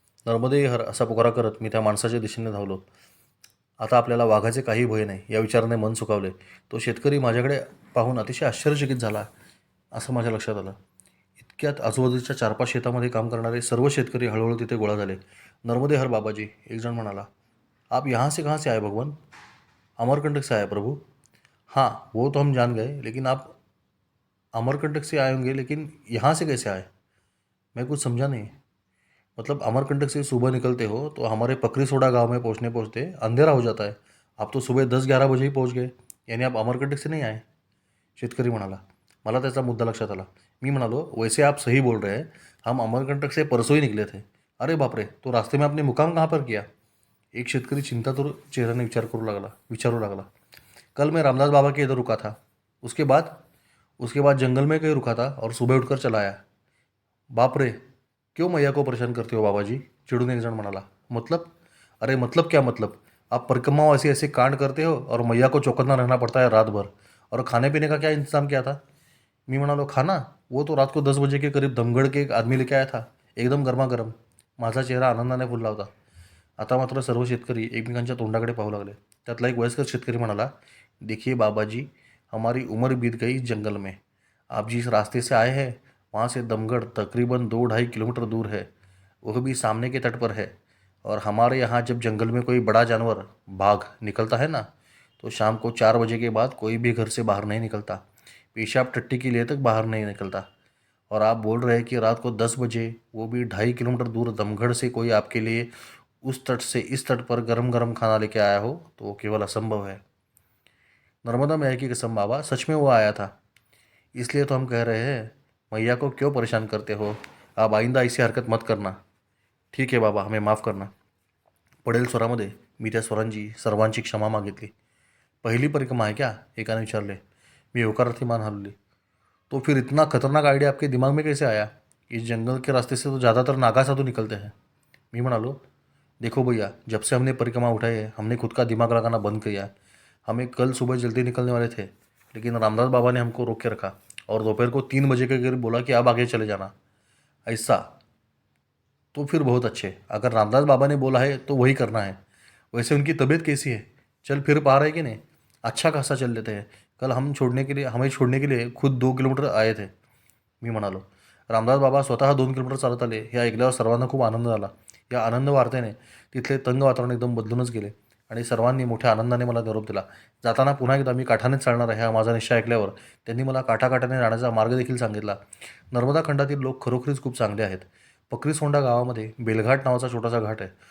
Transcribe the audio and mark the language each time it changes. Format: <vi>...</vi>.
<mr>नर्मदे हर असा पुकारा करत मी त्या माणसाच्या दिशेने धावलो. आता आपल्याला वाघाचे काही भय नाही या विचाराने मन सुखावले. तो शेतकरी माझ्याकडे पाहून अतिशय आश्चर्यचकित झाला असं माझ्या लक्षात आलं. इतक्यात आजूबाजूच्या 4-5 शेतामध्ये काम करणारे सर्व शेतकरी हळूहळू तिथे गोळा झाले. नर्मदे हर बाबाजी, एक जण म्हणाला.</mr> <hi>आप यहाँ से कहाँ से आए भगवान? अमरकंटक से आए प्रभु. हाँ, वो तो हम जान गए, लेकिन आप अमरकंटक से आए होंगे, लेकिन यहाँ से कैसे आए? मैं कुछ समझा नहीं. मतलब अमरकंटक से सुबह निकलते हो तो हमारे पकरी सोडा गांव में पहुंचने पहुंचते अंधेरा हो जाता है. आप तो सुबह 10-11 बजे ही पहुंच गए, यानी आप अमरकंटक से नहीं आए.</hi> <mr>शेतकरी म्हणाला. मला त्याचा मुद्दा लक्षात आला. मी म्हणालो,</mr> <hi>वैसे आप सही बोल रहे हैं, हम अमरकंटक से परसों ही निकले थे. अरे बाप रे, तो रास्ते में आपने मुकाम कहाँ पर किया?</hi> <mr>एक शेतकरी चिंतातुर चेहऱ्याने विचारू लागला.</mr> <hi>कल मैं रामदास बाबा के इधर रुका था. उसके बाद जंगल में कहीं रुका था और सुबह उठकर चला आया. बाप रे, क्यों मैया को परेशान करते हो बाबा जी?</hi> <mr>चिड़ून एक जण म्हणाला.</mr> <hi>मतलब? अरे मतलब क्या मतलब? आप परिक्रमा ऐसे ऐसे कांड करते हो और मैया को चौकन्ना रहना पड़ता है रात भर. और खाने पीने का क्या इंतजाम किया था?</hi> <mr>मी म्हणालो,</mr> <hi>खाना? वो तो रात को 10 बजे के करीब दमगढ़ के एक आदमी लेके आया था, एकदम गरमागरम.</hi> <mr>माझा चेहरा आनंदाने फुलला होता. आता मात्र सर्व शेतकरी एकमेकांच्या तोंडाकडे पाहू लागले. त्यातला एक वयस्कर शेतकरी म्हणाला,</mr> <hi>देखिए बाबाजी, हमारी उम्र बीत गई इस जंगल में. आप जिस रास्ते से आए हैं वहाँ से दमगढ़ तकरीबन 2-2.5 किलोमीटर दूर है, वह भी सामने के तट पर है. और हमारे यहाँ जब जंगल में कोई बड़ा जानवर, बाघ, निकलता है ना, तो शाम को 4 बजे के बाद कोई भी घर से बाहर नहीं निकलता, पेशाब टट्टी के लिए तक बाहर नहीं निकलता. और आप बोल रहे हैं कि रात को 10 बजे, वो भी 2.5 किलोमीटर दूर दमगढ़ से कोई आपके लिए उस तट से इस तट पर गरम गरम खाना लेके आया हो, तो वो केवल असंभव है. नर्मदा मैया की कसम बाबा, सच में वो आया था. इसलिए तो हम कह रहे हैं, मैया को क्यों परेशान करते हो? आप आइंदा ऐसी हरकत मत करना.</hi> <mr>ठीक आहे बाबा,</mr> <hi>हमें माफ करना.</hi> <mr>पडेल स्वरामध्ये मी त्या स्वरांची सर्वांची क्षमा मागितली. पहिली</mr> <hi>परिक्रमा है क्या?</hi> <mr>एकाने विचारले. मी होकारार्थी मान हलवली.</mr> <hi>तो फिर इतना खतरनाक आइडिया आपके दिमाग में कैसे आया? इस जंगल के रास्ते से तो ज़्यादातर नागा साधु निकलते हैं.</hi> <mr>मी म्हणालो,</mr> <hi>देखो भैया, जब से हमने परिक्रमा उठाई है हमने खुद का दिमाग लगाना बंद किया है. हमें कल सुबह जल्दी निकलने वाले थे, लेकिन रामदास बाबा ने हमको रोक के रखा और दोपहर को 3 बजे के करीब बोला कि अब आगे चले जाना. ऐसा? तो फिर बहुत अच्छे. अगर रामदास बाबा ने बोला है तो वही करना है. वैसे उनकी तबीयत कैसी है? चल फिर पा रहे हैं कि नहीं? अच्छा खासा चल लेते हैं. कल हमें छोड़ने के लिए खुद 2 किलोमीटर आए थे.</hi> <mr>मी म्हणालो. रामदास बाबा स्वतः 2 किलोमीटर चालत आले हे ऐकल्यावर सर्वांना खूप आनंद झाला. या आनंद वार्तेने तिथले तंग वातावरण एकदम बदलूनच गेले आणि सर्वांनी मोठ्या आनंदाने मला निरोप दिला. जाताना पुन्हा एकदा मी काठानेच चालणार आहे हा माझा निश्चय ऐकल्यावर त्यांनी मला काठाकाठाने जाण्याचा मार्ग देखील सांगितला. नर्मदा खंडातील लोक खरोखरीच खूप चांगले आहेत. पक्रीसोंडा गावामध्ये बेलघाट नावाचा छोटासा घाट आहे.</mr>